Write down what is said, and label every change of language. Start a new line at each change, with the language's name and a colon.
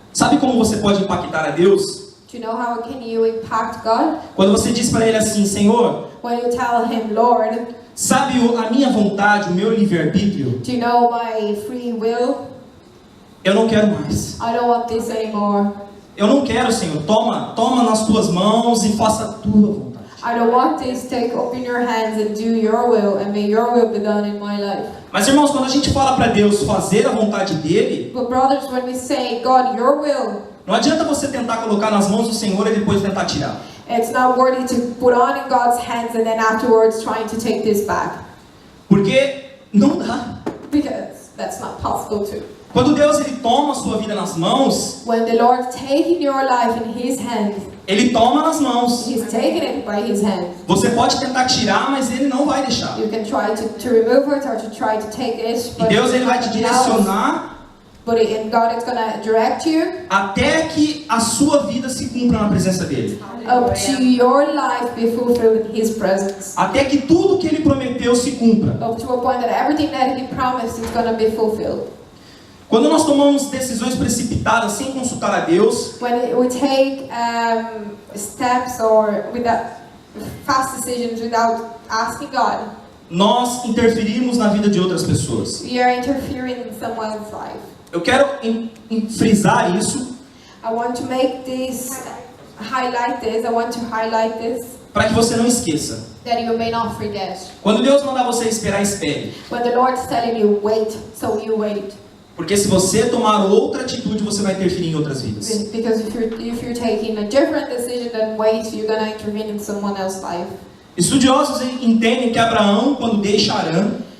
Portuguese: Sabe como você pode impactar a Deus?
English: Do you know how can you impact God?
Portuguese: Quando você diz para Ele assim, Senhor,
English: When you tell Him, Lord,
Portuguese: sabe a minha vontade, o meu livre-arbítrio?
English: do you know my free will?
Portuguese: Eu não quero mais.
English: I don't want this anymore.
Portuguese: Eu não quero, Senhor. Toma nas tuas mãos e faça a tua vontade.
English: I don't want this. Take open your hands and do your will, and may your will be done in my life.
Portuguese: Mas, irmãos, quando a gente fala para Deus fazer a vontade dele,
English: But brothers, when we say, God, your will,
Portuguese: não adianta você tentar colocar nas mãos do Senhor e depois tentar tirar.
English: it's not worthy to put on in God's hands and then afterwards trying to take this back.
Portuguese: Porque não dá.
English: Because that's not possible too.
Portuguese: Quando Deus ele toma a sua vida nas mãos,
English: When the Lord taking your life in His hands,
Portuguese: Ele toma nas mãos.
English: He's taking it by His hand.
Portuguese: Você pode tentar tirar, mas Ele não vai deixar.
English: You can try to remove it or to try to take it,
Portuguese: E Deus ele vai te direcionar
English: and God is gonna direct you
Portuguese: até que a sua vida se cumpra na presença dele.
English: up to your life be fulfilled in His presence.
Portuguese: Até que tudo que Ele prometeu se cumpra.
English: Up to a point that everything that He promised is gonna be fulfilled.
Portuguese: Quando nós tomamos decisões precipitadas sem consultar a Deus,
English: When we take steps or without fast decisions without asking God,
Portuguese: nós interferimos na vida de outras pessoas.
English: we are interfering in someone's life.
Portuguese: Eu quero frisar isso
English: I want to make this, highlight this, I want to highlight this,
Portuguese: para que você não esqueça.
English: that you may not forget.
Portuguese: Quando Deus mandar você esperar, espere.
English: When the Lord is telling you wait, so you wait.
Portuguese: Porque se você tomar outra atitude, você vai interferir em outras vidas.
English: Because if you're taking a different decision than wait, you're gonna intervene in someone else's life.
Portuguese: Estudiosos entendem que Abraão, quando deixa Arã,